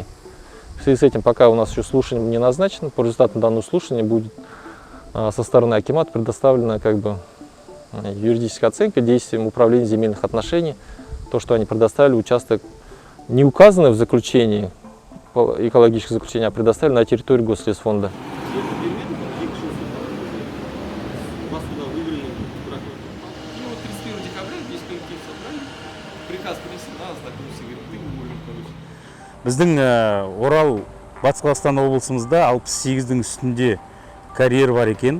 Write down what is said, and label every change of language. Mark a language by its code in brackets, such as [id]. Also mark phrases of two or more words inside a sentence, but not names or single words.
[ru] В связи с этим, пока у нас еще слушание не назначено, по результатам данного слушания будет со стороны Акимата предоставлена как бы юридическая оценка действиям Управления земельных отношений. То, что они предоставили участок, не указанный в заключении, экологическое заключение, а предоставили на территории Гослесфонда. [kk] Біздің Орал, Батыс Қазақстан облысымызда 68-дің үстінде карьер бар екен.